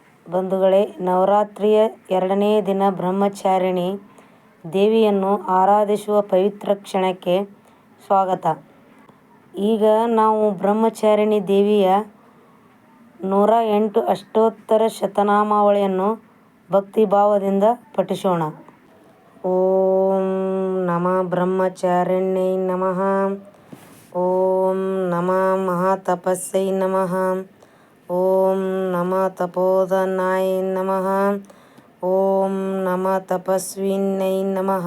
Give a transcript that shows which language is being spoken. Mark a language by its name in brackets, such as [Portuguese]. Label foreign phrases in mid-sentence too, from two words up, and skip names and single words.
[Kannada] ಬಂಧುಗಳೇ, ನವರಾತ್ರಿಯ 2ನೇ ದಿನ ಬ್ರಹ್ಮಚಾರಿಣಿ ದೇವಿಯನ್ನು ಆರಾಧಿಸುವ ಪವಿತ್ರ ಕ್ಷಣಕ್ಕೆ ಸ್ವಾಗತ. ಈಗ ನಾವು ಬ್ರಹ್ಮಚಾರಿಣಿ ದೇವಿಯ 108 ಅಷ್ಟೋತ್ತರ ಶತನಾಮಾವಳಿಯನ್ನು ಭಕ್ತಿಭಾವದಿಂದ ಪಠಿಸೋಣ. [Sanskrit] ಓಂ ನಮಃ ಬ್ರಹ್ಮಚಾರಿಣ್ಯೈ ನಮಃ. ಓಂ ನಮಃ ಮಹಾತಪಸ್ಯೈ ನಮಃ. ಓಂ ನಮಃ ತಪೋಧನಾಯ ನಮಃ. ಓಂ ನಮಃ ತಪಸ್ವಿನ್ಯೈ ನಮಃ.